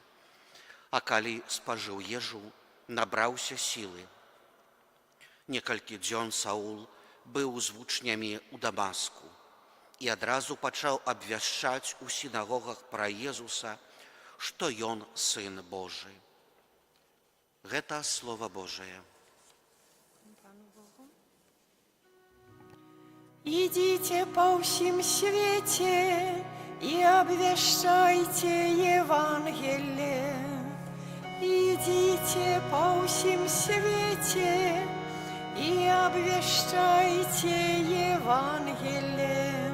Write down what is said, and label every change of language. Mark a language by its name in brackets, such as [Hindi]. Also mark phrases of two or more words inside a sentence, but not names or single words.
[Belarusian] А калі спажыў ежу, набраўся сілы. Некалькі дзён Саул быў з вучнямі ў Дамаску і адразу пачаў абвяшчаць у сінагогах пра Езуса, што ён Сын Божы. Гэта Слова Божие. [Russian] Идите по всем свете и обвещайте Евангелие. Идите по всем свете и обвещайте Евангелие.